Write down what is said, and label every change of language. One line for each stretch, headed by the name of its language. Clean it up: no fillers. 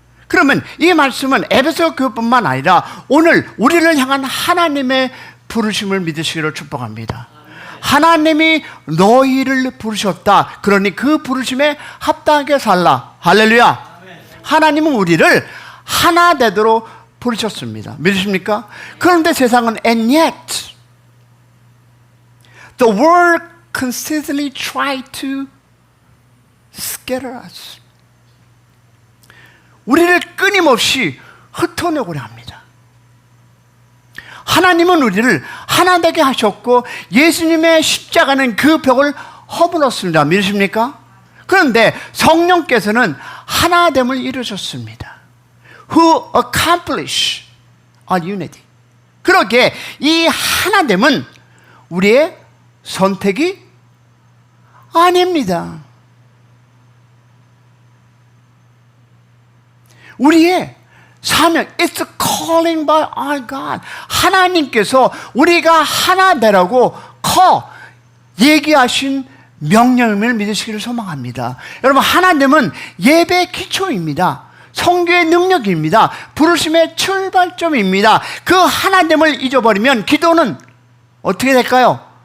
Korean: 그러면 이 말씀은 에베소 교회뿐만 아니라 오늘 우리를 향한 하나님의 부르심을 믿으시기를 축복합니다. 하나님이 너희를 부르셨다. 그러니 그 부르심에 합당하게 살라. 할렐루야. 하나님은 우리를 하나 되도록 부르셨습니다. 믿으십니까?
English: 그런데 세상은 and yet the world consistently try to scatter us.
Korean: 우리를 끊임없이 흩어내고자 합니다. 하나님은 우리를 하나 되게 하셨고 예수님의 십자가는 그 벽을 허물었습니다. 믿으십니까? 그런데 성령께서는 하나됨을 이루셨습니다.
English: Who accomplish our unity.
Korean: 그러기에 이 하나됨은 우리의 선택이 아닙니다. 우리의 사명, it's a calling by our God. 하나님께서 우리가 하나 되라고 얘기하신 명령을 믿으시기를 소망합니다. 여러분, 하나됨은 예배의 기초입니다. 선교의 능력입니다. 부르심의 출발점입니다. 그 하나됨을 잊어버리면 기도는 어떻게 될까요?